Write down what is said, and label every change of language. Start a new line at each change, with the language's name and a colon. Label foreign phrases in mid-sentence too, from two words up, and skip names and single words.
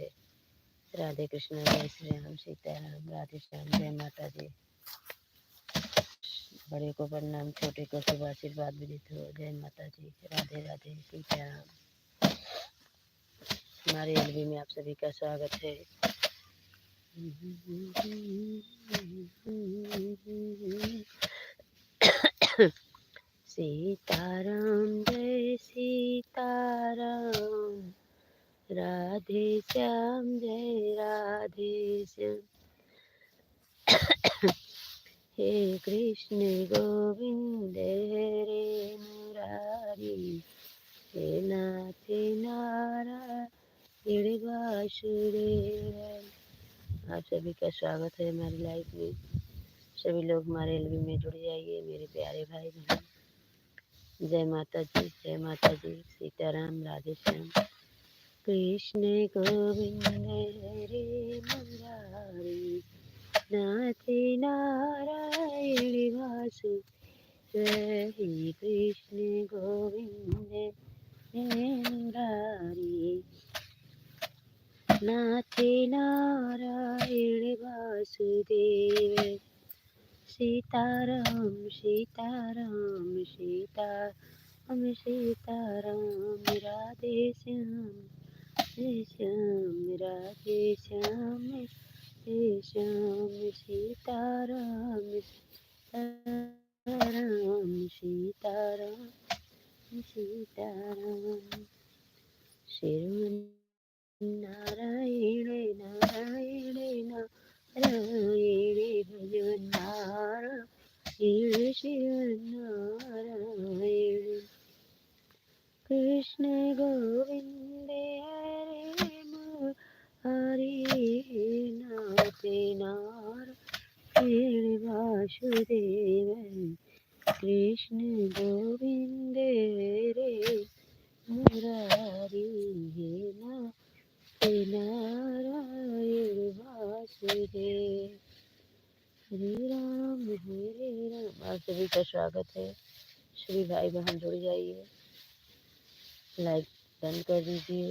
Hindi: राधे कृष्णा, जय श्री राम, सीताराम, राधे श्याम, जय माता जी। बड़े को प्रणाम, छोटे को शुभ आशीर्वाद विदित हो। जय माता जी, राधे राधे, सीताराम। हमारे एलबी में आप सभी का स्वागत है। सीताराम जय सीताराम, राधे श्याम जय राधे श्याम।
Sanskrit: हे कृष्ण गोविंद हरे मुरारी, हे नाथ नारायण वासुदेव।
Hindi: आप सभी का स्वागत है हमारी लाइफ में। सभी लोग हमारे एलबी में जुड़ जाइए मेरे प्यारे भाई बहन। जय माता जी, जय माता जी, सीताराम, राधे श्याम।
Sanskrit: कृष्ण गोविंद हरे मुरारी, नाथ नारायण वासुदेव। कृष्ण गोविंद हरे मुरारी, नाथ नारायण वासुदेव।
Hindi: सीताराम सीताराम सीताराम सीताराम, राधे श्याम राधे श्याम, हे श्याम। सीताराम सीताराम सीताराम सीताराम। श्री नारायण नारायण नारायण, भजन नारायण शिव नारायण।
Sanskrit: कृष्ण गोविंद हरे मुरारी, नाथ नारायण वासुदेव। कृष्ण गोविंद हरे मुरारी, नाथ नारायण हरे राम
Hindi: आप सभी का स्वागत है। सभी भाई बहन जुड़ जाइए, लाइक बंद कर दीजिए।